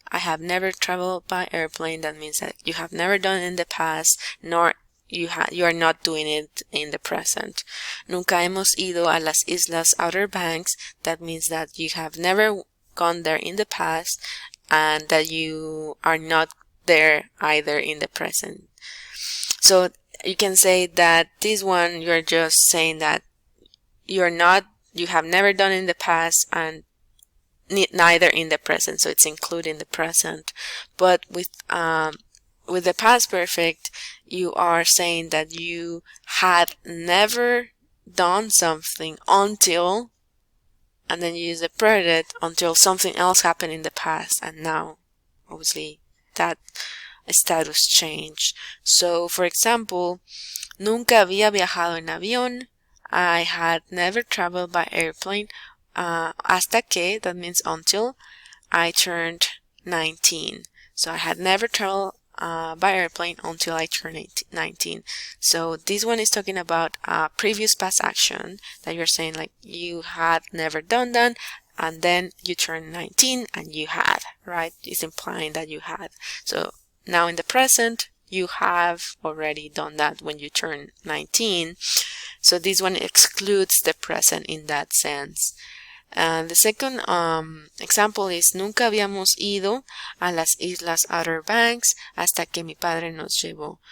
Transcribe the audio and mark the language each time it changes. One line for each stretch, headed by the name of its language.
English: I have never traveled by airplane. That means that you have never done it in the past, nor you are not doing it in the present.
Spanish: Nunca hemos ido a las Islas Outer Banks.
English: That means that you have never gone there in the past, and that you are not there either in the present. So you can say that this one, you're just saying that you have never done in the past and neither in the present, so it's including the present. But with the past perfect, you are saying that you had never done something until, and then you use the predicate, until something else happened in the past, and now obviously that status change. So for example,
Spanish: nunca había viajado en avión.
English: I had never traveled by airplane
Spanish: hasta que,
English: that means until, I turned 19. So I had never traveled by airplane until I turned 19. So this one is talking about previous past action that you're saying like you had never done that, and then you turned 19 and you had, right? It's implying that you had. So now in the present, you have already done that when you turn 19. So this one excludes the present in that sense. The second example is
Spanish: nunca habíamos ido a las Islas Outer Banks hasta que mi padre nos llevó.